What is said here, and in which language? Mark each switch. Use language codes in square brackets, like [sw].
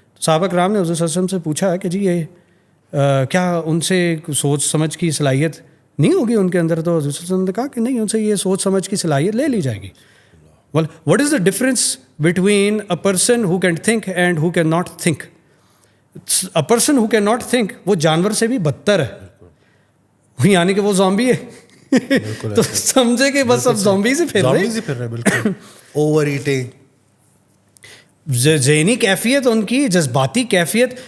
[ur] صحابہ کرام نے حضور صلی اللہ علیہ وسلم سے پوچھا کہ جی یہ کیا ان سے سوچ سمجھ کی صلاحیت نہیں ہوگی ان کے اندر؟ تو حضور صلی اللہ علیہ وسلم نے کہا کہ نہیں، ان سے یہ سوچ سمجھ کی صلاحیت لے لی جائے گی. [en] Well, what is the difference between a person who can think and who cannot think? A person who cannot think [ur] وہ جانور سے بھی بدتر ہے، یعنی کہ وہ زومبی ہے. تو سمجھے کہ بس اب زومبی سے پھر رہے ہیں. بالکل اوور ایٹنگ، ذہنی کیفیت ان کی، جذباتی کیفیت.